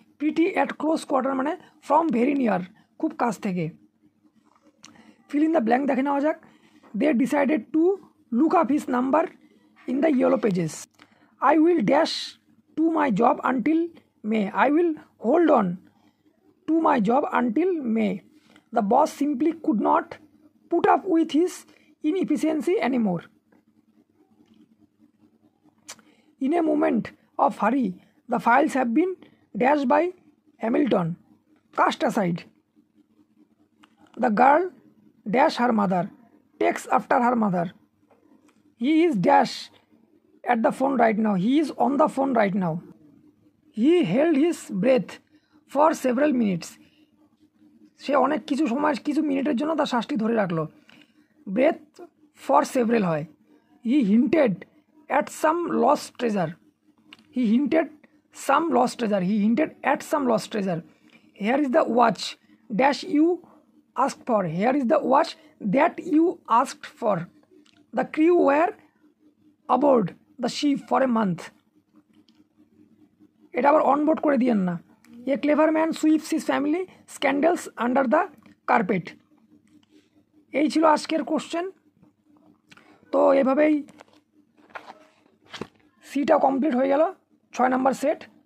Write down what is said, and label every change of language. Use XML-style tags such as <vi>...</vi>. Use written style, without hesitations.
<en>pretty at close quarter মানে from very near,</en> <bn>খুব কাছ থেকে।</bn> <en>fill in the blank</en> <bn>দেখে নেওয়া যাক।</bn> <en>They decided to look up his number in the yellow pages. I will dash to my job until May. I will hold on to my job until May. The boss simply could not put up with his inefficiency anymore. In a moment of hurry, the files have been dashed by Hamilton, cast aside. The girl dash her mother, takes after her mother. He is dash at the phone right now. He is on the phone right now. He held his breath for several minutes.</en> <bn>সে অনেক কিছু সময়, কিছু মিনিটের জন্য তার শ্বাসটি ধরে রাখলো।</bn> <en>Breath for several হয়। He hinted at some lost treasure. He hinted some lost treasure. He hinted at some lost treasure. Here is the watch dash you asked for. Here is the watch that you asked for. The crew were aboard the ship for a month.</en> <bn>এটা আবার onboard করে দিয়েন না।</bn> <en>A clever man sweeps his family scandals under the carpet.</en> <bn>এই ছিল আজকের question. তো এভাবেই সিটা কমপ্লিট হয়ে গেল 6 নম্বর সেট।</bn>